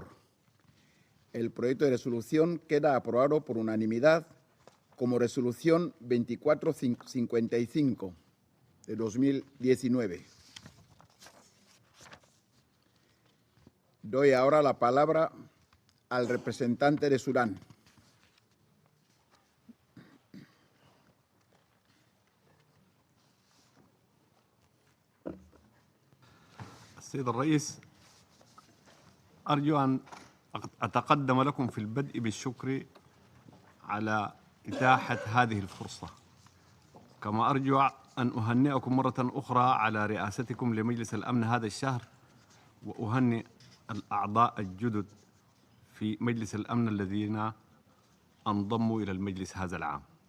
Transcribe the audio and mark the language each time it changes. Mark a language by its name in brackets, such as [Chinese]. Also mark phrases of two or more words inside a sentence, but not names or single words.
[Spanish] El proyecto de resolución queda aprobado por unanimidad como resolución 2455 de 2019. Doy ahora la palabra al representante de Sudán. [Arabic] السيد الرئيس، أرجو أن أتقدم لكم في البدء بالشكر على إتاحة هذه الفرصة، كما أرجو أن أهنئكم مرة أخرى على رئاستكم لمجلس الأمن هذا الشهر، وأهنئ الأعضاء الجدد في مجلس الأمن الذين انضموا إلى المجلس هذا العام.